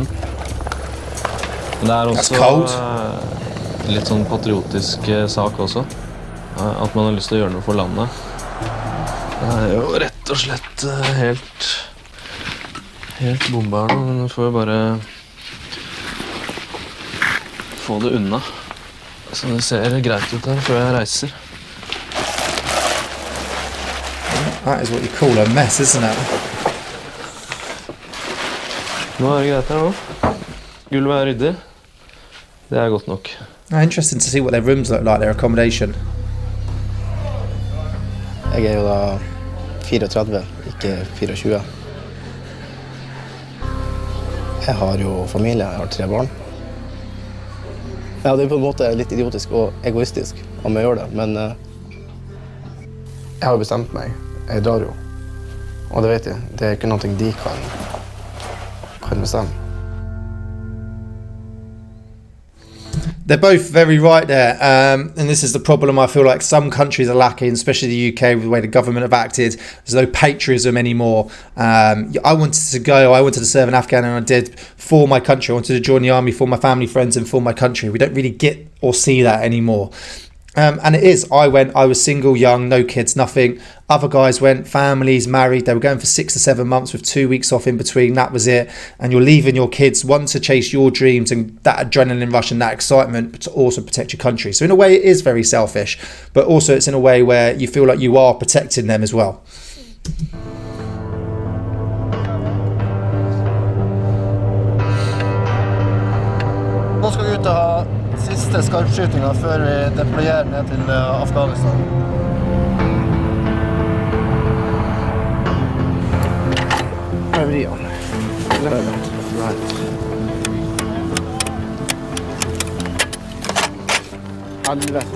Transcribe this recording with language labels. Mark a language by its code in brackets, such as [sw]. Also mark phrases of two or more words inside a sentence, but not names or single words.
[no] Men det er også litt sånn patriotisk sak også, at man har lyst til å gjøre noe for landet. Det er jo rett og slett helt bomba her nå, men nå får vi bare få det unna. Så det ser greit ut her før jeg reiser. [en] That is what you call a mess, isn't it? [no] Nå er det greit her nå. Gulvet er ryddig. Det er godt nok. [en] Interesting to see what their rooms look like, their accommodation. [no] Jeg jo da 34, ikke 24. Jeg har jo familie, jeg har 3 barn. Ja, det på en måte litt idiotisk og egoistisk om jeg gjør det, men jeg har bestemt meg. Jeg drar jo. Og det vet jeg, det ikke noe de kan bestemme. [en] They're both very right there, and this is the problem I feel like some countries are lacking, especially the UK, with the way the government have acted. There's no patriotism anymore. I wanted to go, I wanted to serve in Afghanistan, and I did for my country. I wanted to join the army for my family, friends, and for my country. We don't really get or see that anymore. And it is, I went, I was single, young, no kids, nothing. Other guys went, families, married, they were going for 6 to 7 months with 2 weeks off in between, that was it. And you're leaving your kids, one, to chase your dreams and that adrenaline rush and that excitement, but to also protect your country. So in a way it is very selfish, but also it's in a way where you feel like you are protecting them as well. [no] Nå skal vi ut og ha siste skarpskytingen før vi deployerer ned til Afghanistan. Helvete.